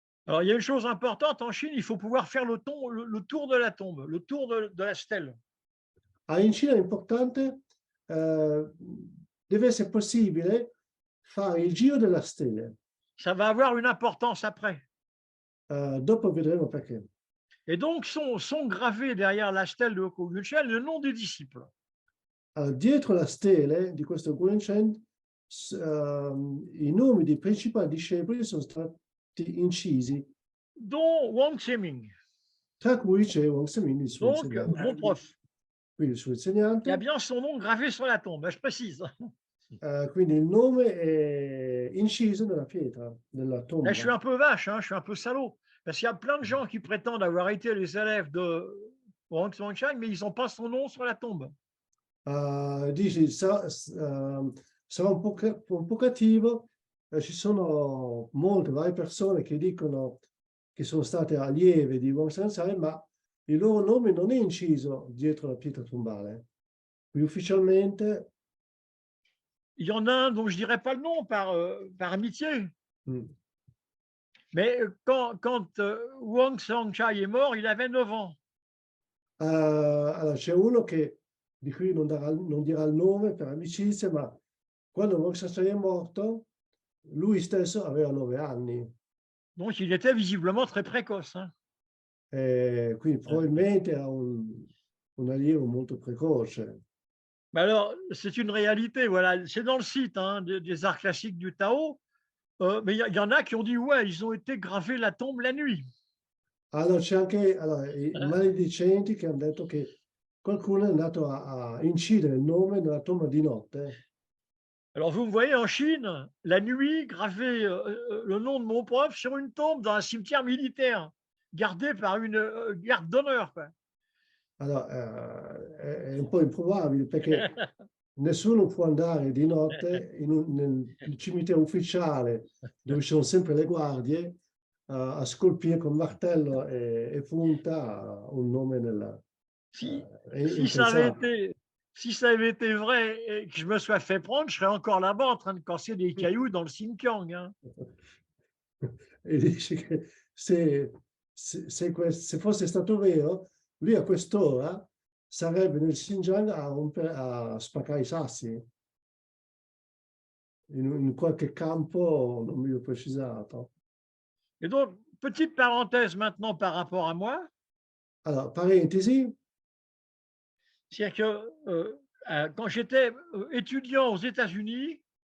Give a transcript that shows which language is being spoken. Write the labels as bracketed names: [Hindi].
[French] Alors, il y a une chose importante en Chine, il faut pouvoir faire le tour de la tombe, le tour de la stèle. [Italian] In Cina è importante, deve essere possibile fare il giro della stele. [French] Ça va avoir une importance après. [Italian] Dopo vedremo perché. [French] Et donc, sont gravés derrière la stèle de Hoko Yunchen le nom des disciples. [Italian] Dietro la stele di questo Guanchen, i nomi dei principali discepoli sono stati incisi, [French] Dont Wang Zheming, [Italian] tra cui c'è Wang Semin, il suo [French] donc [Italian] insegnante. [French] mon prof. [Italian] Quindi il suo [French] Il [Italian] insegnante. [French] y a bien son nom gravé sur la tombe, je précise. [Italian] Quindi il nome è inciso nella pietra, nella tomba. [French] Là, je suis un peu vache, hein, je suis un peu salaud. Parce qu'il y a plein de gens qui prétendent avoir été les élèves de Wang Zhuangshai, mais ils n'ont pas son nom sur la tombe. [Italian] Dici, sarà un po' cattivo, ci sono molte varie persone che dicono che sono state allieve di Wang Sansai, ma il loro nome non è inciso dietro la pietra tombale. Qui ufficialmente. [French] Il y en a un dont je ne dirai pas le nom par amitié. Mais quand Wang Zhuangshai est mort, il avait 9 ans. [Italian] Allora, c'è uno di cui non dirà il nome per amicizia, ma quando Wang Sansai è morto, lui stesso aveva 9 anni. [French] Donc, il était visiblement très précoce. Hein. [Italian] Quindi probabilmente era un allievo molto precoce. [French] Mais alors, c'est une réalité, voilà. C'est dans le site hein, des arts classiques du Tao. Mais il y en a qui ont dit, ouais, ils ont été gravés la tombe la nuit. [Italian] Allora, c'è anche i maledicenti che hanno detto che qualcuno è andato a incidere il nome nella tomba di notte. [French] Alors, vous me voyez en Chine, la nuit, graver le nom de mon prof sur une tombe dans un cimetière militaire, gardé par une garde d'honneur. [Italian] Allora, è un po' improbabile perché nessuno può andare di notte nel cimitero ufficiale, dove ci sono sempre le guardie, a scolpire con martello e punta un nome nella. [French] Si ça avait été vrai et que je me sois fait prendre, je serais encore là-bas en train de casser des cailloux dans le Xinjiang. Hein. [Italian] E dice che se fosse stato vero, lui a quest'ora sarebbe nel Xinjiang a spaccare i sassi in qualche campo non meglio precisato. [French] Et donc, petite parenthèse maintenant par rapport à moi. [Italian] Allora, parentesi. [French] C'est-à-dire que quand j'étais étudiant aux États-Unis,